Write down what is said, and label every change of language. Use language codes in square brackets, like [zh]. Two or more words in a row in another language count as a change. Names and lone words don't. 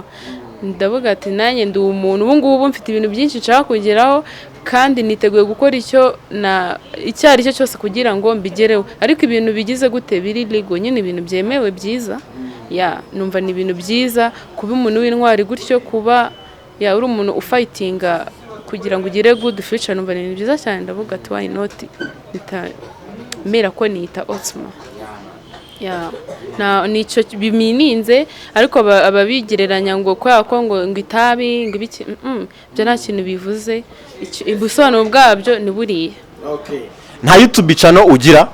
[rw] Ndavuga ati nanjye ndi umuntu ubu ngubu mfite ibintu byinshi nshaka kugeraho kandi niteguye gukora icyo ari cyo cyose kugira ngo mbigereho, ariko ibintu bigize gute biri legal nyine ibintu byemewe byiza. Numva ni ibintu byiza kuba umuntu w'intwari gutyo, kuba uri umuntu ufightinga kugira ngo ugire [en] good future. [rw] Numva ni byiza cyane, ndavuga ati [en] why not [rw] mera ko nita Otsma. Nicyo bimininze, ariko ababigereranya ngo ko ngo itabi ngo ibiki byo nta kintu bivuze. Ubusobanuro bwabyo ni buriya. Nta YouTube channel ugira?